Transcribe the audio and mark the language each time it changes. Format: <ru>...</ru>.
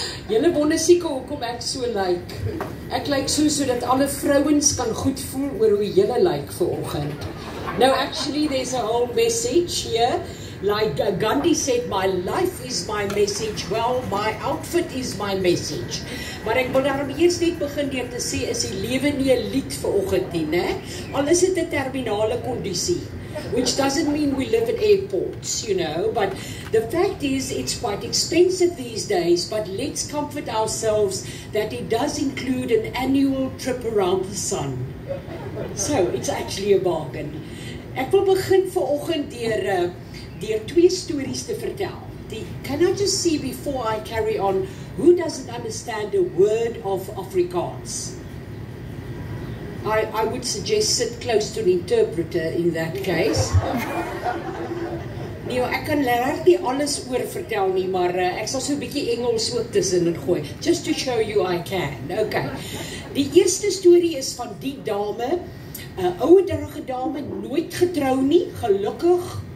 <af>Julle wonder seker hoekom ek so lyk. Ek lyk so sodat alle vrouens kan goed voel oor hoe julle lyk vanoggend.</af> <en>No, actually there's a whole message here. Like Gandhi said, my life is my message. Well, my outfit is my message.</en> <af>Maar ek wil daarom eers net begin deur te sê, is die lewe nie 'n lied vanoggend nie, né? Al is dit 'n terminale kondisie.</af> <en>Which doesn't mean we live at airports, you know, but the fact is it's quite expensive these days, but let's comfort ourselves that it does include an annual trip around the sun. So, it's actually a bargain.</en> <af>Ek wil begin vanoggend deur 2 stories te vertel.</af> <en>Can I just see before I carry on, who doesn't understand a word of Afrikaans? I would suggest sit close to an interpreter in that case.</en> <af>Nee, ek kan regtig nie alles oor vertel nie, maar ek sal so 'n bietjie Engels ook tussenin gooi.</af> <en>Just to show you I can. Okay.</en> <af>Die eerste storie is van die dame, 'n ouderige dame, nooit getrou nie, gelukkig,</af>